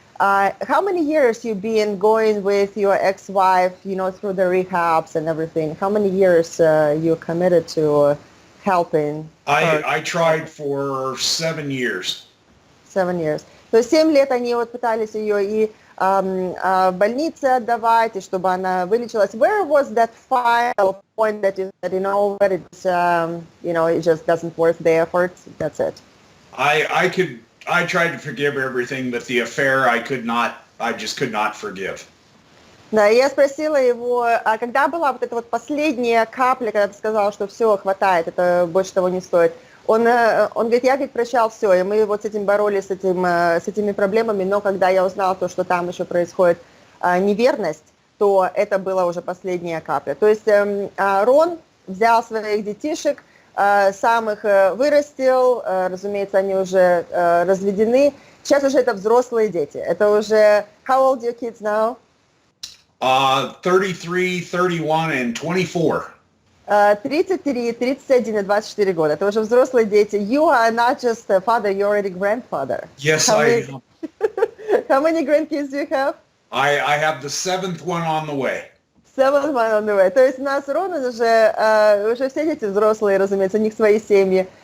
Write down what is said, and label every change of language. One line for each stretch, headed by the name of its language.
English: How many years you've been going with your ex-wife, through the rehabs and everything? How many years you committed to helping? I tried for 7 years. 7 years.
Russian: То есть 7 лет они пытались ее и в больнице отдавать, и чтобы она вылечилась.
English: Where was that final point that you said, that it's, it just doesn't worth the effort? That's it. I tried to forgive everything, but the affair I just could not forgive.
Russian: Да, и я спросила его, а когда была эта последняя капля, когда ты сказал, что все, хватает, это больше того не стоит? Он говорит, я прощал все, и мы с этим боролись, с этими проблемами, но когда я узнал то, что там еще происходит неверность, то это была уже последняя капля. То есть Рон взял своих детишек, сам их вырастил, разумеется, они уже разведены. Сейчас уже это взрослые дети. Это уже...
English: How old are your kids now? 33, 31 and 24.
Russian: 33, 31 и 24 года. Это уже взрослые дети.
English: You are not just a father, you're already grandfather. Yes, I am. How many grandkids do you have? I have the 7th one on the way. 7th one on the way.
Russian: То есть у нас Рона уже все дети взрослые, разумеется, у них свои семьи.